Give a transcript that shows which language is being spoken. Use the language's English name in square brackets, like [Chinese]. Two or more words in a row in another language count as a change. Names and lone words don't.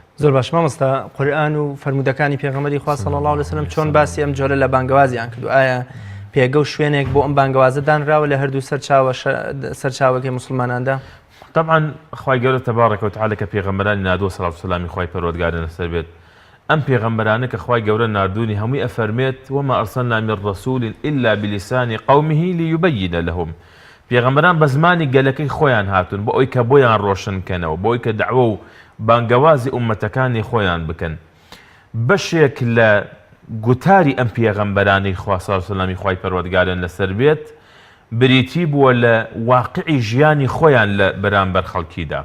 [Central Kurdish] زۆر باش مامۆستا، قورئان و فەرمودەکانی پێغەمبەری خوا [Arabic] صلی الله علیه و سلم [Central Kurdish] چۆن باسی ئەم جۆرە لە بانگەوازیان کردو؟ ئایا پێگە و شوێنێک بۆ ئەم بانگەوازە دانراوە لە هەردوو سەرچاوەکەی مسلماناندا؟ طبعا خوای گەورە [Arabic] تەبارەکە و تەعالە [Central Kurdish] کە پێغەمبەرانی نردووە سەڵات و سەلامی خوای پەروەردگارە لەسەر بێت، ئەم پێغەمبەرانە کە خوای گەورە نردوونی هەمووی ئەفەرمێت [Arabic] وما ئەرسەلنا من رەسوول إلا بلسان قومه ليبين لهم. [Central Kurdish] پێغەمبەران بە زمانی گەلەکەی خۆیان هاتون بۆ ئەوی کە بۆیان ڕۆشنکەنەوە، بۆ ئەوی کە دەعوە و بانگەوازی ئومەتەکانی خۆیان بکەن. بەشێک لە گوتاری ئەم پێغەمبەرانی خوا سەڵات و سەلامی خوای پەروەردگارن لەسەر بێت بریتی بووە لە واقعی ژیانی خۆیان لە بەرامبەر خەڵکیدا.